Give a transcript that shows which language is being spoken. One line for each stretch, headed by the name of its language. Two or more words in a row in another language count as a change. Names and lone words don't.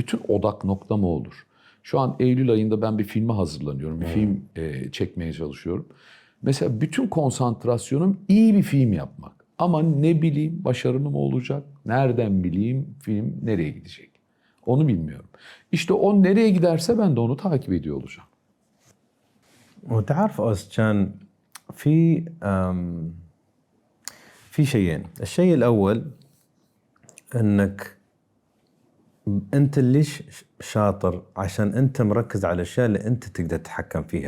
Turkish: Bütün odak noktam o olur. Şu an Eylül ayında ben bir filme hazırlanıyorum. Bir film çekmeye çalışıyorum. Mesela bütün konsantrasyonum iyi bir film yapmak. Ama ne bileyim başarılı mı olacak? Nereden bileyim film nereye gidecek? Onu bilmiyorum. İşte o nereye giderse ben de onu takip ediyor olacağım.
Arabic: وتعرف أوس كان في في شيئين. الشيء الأول انك انت ليش شاطر عشان انت مركز على الاشياء اللي انت تقدر تتحكم فيها.